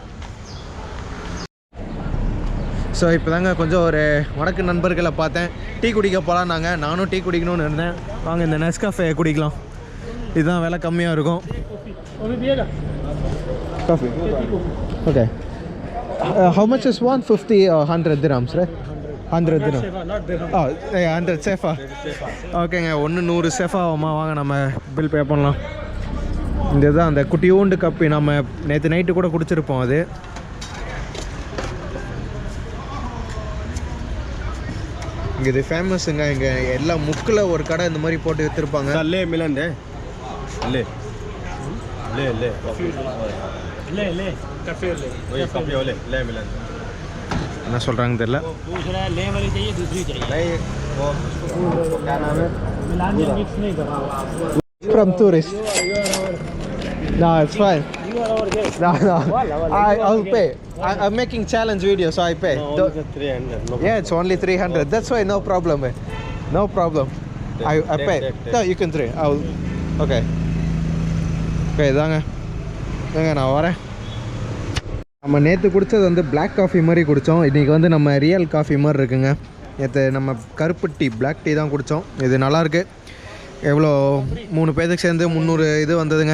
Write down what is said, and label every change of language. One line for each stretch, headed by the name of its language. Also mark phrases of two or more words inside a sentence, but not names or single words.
Tamil: ஸோ இப்போ தாங்க கொஞ்சம் ஒரு வடக்கு நண்பர்களை பார்த்தேன். டீ குடிக்க போகலான்னாங்க. நானும் டீ குடிக்கணும்னு இருந்தேன். வாங்க இந்த நெஸ்காஃபே குடிக்கலாம். இதுதான் விலை கம்மியாக இருக்கும்.
English: coffee okay. How much is 150 or 100 dirhams, right? 100 dirham. Oh, 100 sefa.
Tamil: ஓகேங்க, 100 செஃபா ஆகுமா? வாங்க நம்ம
English: bill pay
Tamil: பண்ணலாம். இந்த தான் அந்த குட்டியூண்டு கப்பி நம்ம நேற்று நைட்டு கூட குடிச்சிருப்போம். அது இங்கே இது ஃபேமஸுங்க. இங்கே எல்லா முக்கில் ஒரு கடை இந்த மாதிரி போட்டு விற்றுருப்பாங்க. லே மிலண்டே லே லே லே லே லே काफी ले वही काफी वाले ले मिलन என்ன சொல்கிறாங்க தெரியல.
Hindi: पूछ रहा है ले वाली चाहिए दूसरी चाहिए नहीं वो क्या नाम है मिलान में मिक्स नहीं कर रहा
English: From tourist. No, it's fine. No. I'll pay. I'm making challenge video, so I pay. no, 300 no Yeah, it's only 300. That's why no problem. No problem. I pay. No, you can try. Okay.
Tamil: Okay, தாங்க நான் வரேன். நம்ம நேற்று குடித்தது வந்து
English: black coffee
Tamil: மாதிரி குடித்தோம். இன்றைக்கி வந்து நம்ம
English: real coffee
Tamil: மாதிரி இருக்குங்க. நேற்று நம்ம கருப்பு டீ
English: black tea
Tamil: தான் குடித்தோம். இது நல்லாயிருக்கு. எவ்வளோ 3 பேருக்கு சேர்ந்து 300 இது வந்ததுங்க.